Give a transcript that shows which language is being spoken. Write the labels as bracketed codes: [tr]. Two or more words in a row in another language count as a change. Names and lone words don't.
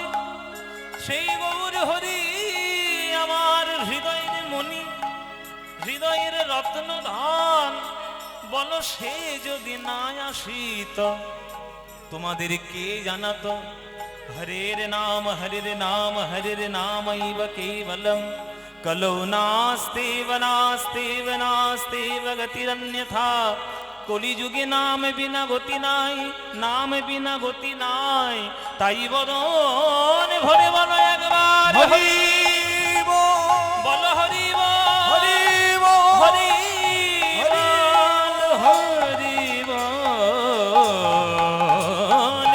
[bn] সেই গৌর হরি আমার হৃদয়ের মণি, হৃদয়ের রত্ন ধন। বলো সে যদি না আসিত তোমাদের কে জানাতো? [sa] হরের নাম হরের নাম হরের নামৈব কেবলম কলৌ নাস্তেব নাস্তেব নাস্তেব গতিরন্যথা। [bn] কলিযুগে নাম বিনা গতি নাই, নাম বিনা গতি নাই। তাই বদন ভরে বলো একবার হরি বলো হরি হরি হরি হরি বল।